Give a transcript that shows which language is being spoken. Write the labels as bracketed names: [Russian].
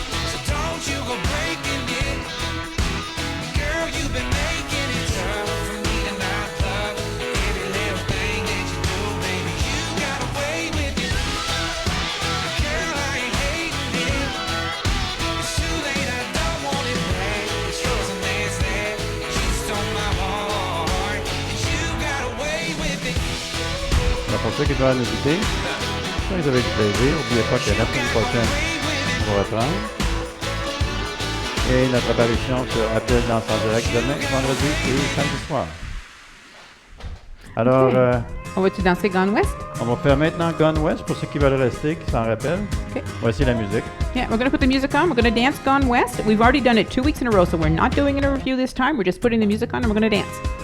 [English] So don't you go breaking it. Girl, you've been making it tough for me to not love every little thing that you do, baby. You got away with it. Girl, I ain't hating it. It's too late, I don't want it back. It's yours and that's that. You stole my heart, and you got away with it. [French] Alors, pour ceux qui veulent nous quitter, si vous avez du plaisir, n'oubliez pas que la semaine prochaine, on va reprendre. Et notre apparition sur Appel dans en direct demain, vendredi et samedi soir. Alors, Okay. On va-tu danser Gone West? on va faire maintenant Gone West pour ceux qui veulent rester, qui s'en rappellent. Okay. Voici la musique. [English] Yeah, we're going to put the music on. We're going to dance Gone West. We've already done it 2 weeks in a row, so we're not doing it in a review this time. We're just putting the music on and we're going to dance.